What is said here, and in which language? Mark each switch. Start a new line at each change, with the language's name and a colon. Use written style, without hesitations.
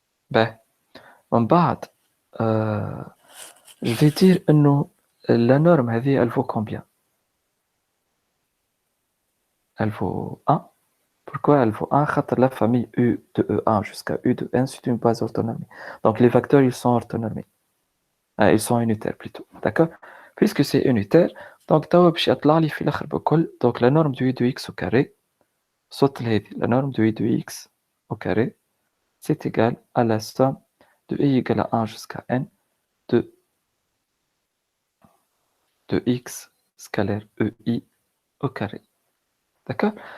French: Ben,
Arabic: من بعد
French: je vais dire إنه la norme هذه elle vaut combien? Elle vaut 1. Pourquoi elle vaut 1?
Arabic: خاطر
French: la famille U de E1 jusqu'à U de N, c'est une base orthonormée. Donc les vecteurs, ils sont orthonormés. Ils sont unitaires plutôt. D'accord? Puisque c'est unitaire, donc
Arabic: توا باش يطلع لي في الآخر بكل.
French: Donc la norme de U de X au carré, صوت هذه la norme de U de X au carré, c'est égal à la somme de I égale à 1 jusqu'à N de X scalaire EI au carré. D'accord?